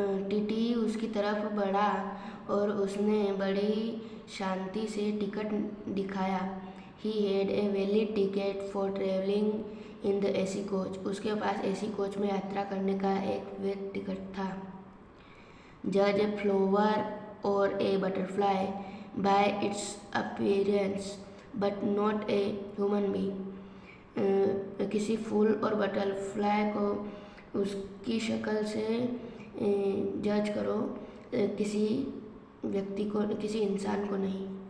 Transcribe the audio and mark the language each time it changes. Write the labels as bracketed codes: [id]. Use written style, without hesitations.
[hi] TTE उसकी तरफ बढ़ा और उसने बड़ी शांति से टिकट दिखाया। [en] He had a valid ticket for traveling in the AC coach. [hi] उसके पास AC कोच में यात्रा करने का एक वैध टिकट था। [en] Judge a flower or a butterfly by its appearance, but not a human being. [hi] किसी फूल और बटरफ्लाई को उसकी शक्ल से जज करो, किसी व्यक्ति को, किसी इंसान को नहीं।